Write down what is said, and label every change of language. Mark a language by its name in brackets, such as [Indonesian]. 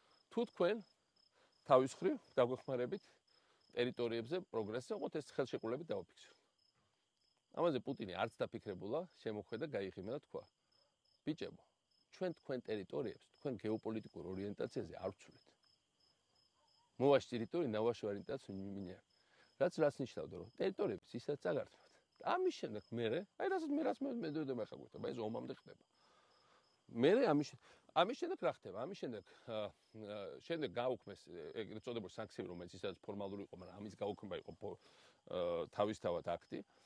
[Georgian] თუ თქვენ თავის მხრივ დაგვეხმარებით ტერიტორიებზე პროგრესზე, ოღონდ ეს ხელშეკრულებით დავაფიქსიროთ. ამაზე პუტინი არც დაფიქრებულა, შემოხვედა გაიღიმა და თქვა: ბიჭებო, ჩვენ თქვენ ტერიტორიებს, თქვენ გეოპოლიტიკურ ორიენტაციაზე არ ვცვლით. [Russian] Мы ваши территории на вашу ориентацию не меняем. [Georgian] რაც ნიშნავდა, რომ ტერიტორიებს ისაც წაგართმევთ. ამის შემდეგ მე, აი რასაც მე მედვედევმა ხაგუთა, ეს ომამდე ხდება. მე ამის შემდეგ რა ხდება? ამის შემდეგ გაუქმეს ეგრეთ წოდებული სანქციები, რომელიც ისაც ფორმალური იყო, მაგრამ ამის გაუქმება იყო თავისთავად აქტი.